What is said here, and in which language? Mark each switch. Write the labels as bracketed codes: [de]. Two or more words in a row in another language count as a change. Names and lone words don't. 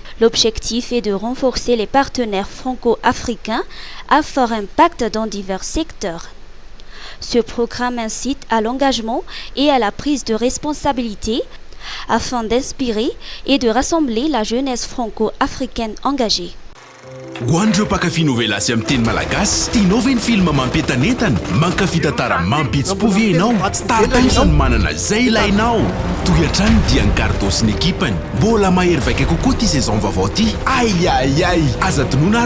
[fr] L'objectif est de renforcer les partenaires franco-africains à fort impact dans divers secteurs. Ce programme incite à l'engagement et à la prise de responsabilité afin d'inspirer et de rassembler la jeunesse franco-africaine engagée. [mg] Hoandreo mpakafy novela sy amin'ny teny malagasy tianao ve ny film mampientanetana mankafy tantara mampihetsy-po ve ianao Star Times ny manana zay ilainao toy-hatrany dia ny Cardos ny ekipany mbola mahery vaika kokoa ty saison vaovao ty aiaiai aza tonoana